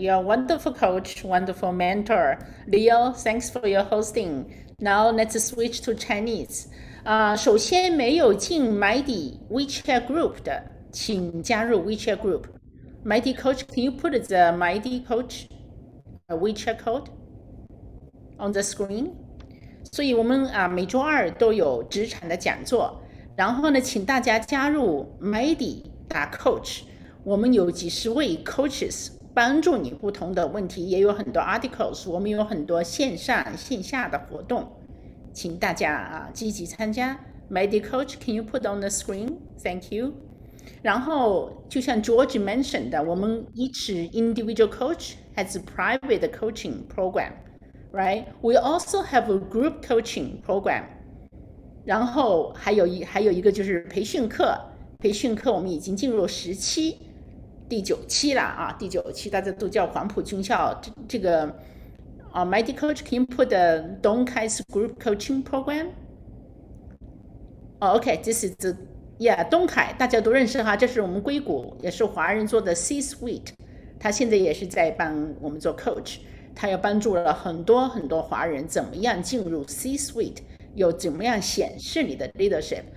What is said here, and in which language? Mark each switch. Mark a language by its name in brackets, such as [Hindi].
[English] You're a wonderful coach, wonderful mentor. Leo, thanks for your hosting. Now let's switch to Chinese. [Chinese] 首先没有进 MyT WeChat Group 的，请加入 WeChat Group. [English] MyT.Coach, can you put the MyT.Coach WeChat code on the screen? [Chinese] 所以我们每周二都有职场的讲座，然后呢，请大家加入 MyT.Coach， 我们有几十位 coaches 帮助你不同的问题，也有很多 articles， 我们有很多线上线下的活动，请大家积极参加。 [English] MyT.Coach, can you put on the screen? Thank you. [Chinese] 然后就像 [English] George mentioned [Chinese] 的，我们 [English] each individual coach has a private coaching program, right? We also have a group coaching program. [Chinese] 然后还有一个就是培训课，我们已经进入第9期了第9期大家都叫黄埔军校。这个 [English] MyT.Coach, can you put the Dong Kai's group coaching program? Okay, this is the [Chinese] 东凯大家都认识哈，这是我们硅谷也是华人做的 C-suite， 他现在也是在帮我们做 coach， 他也帮助了很多华人怎么样进入 C-suite， 有怎么样显示你的 leadership。